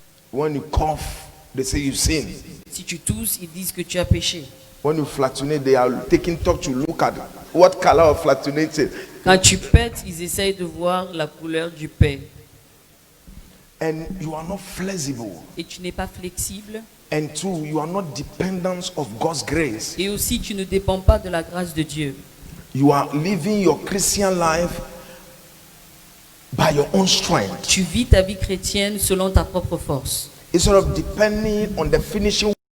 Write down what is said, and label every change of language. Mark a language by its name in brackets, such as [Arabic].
[English] when you cough, they say you sin. [French] Si tu tousses, ils disent que tu as péché. [English] When you flatulate, they are taking talk to look at what color of flatulating. [French] Quand tu pètes, ils essayent de voir la couleur du paix. [English] And you are not flexible. [French] Et tu n'es pas flexible. [English] And two, you are not dependent of God's grace. [French] Et aussi, tu ne dépends pas de la grâce de Dieu. [English] You are living your Christian life by your own strength. [French] Tu vis ta vie chrétienne selon ta propre force. [English] Instead of depending on the finishing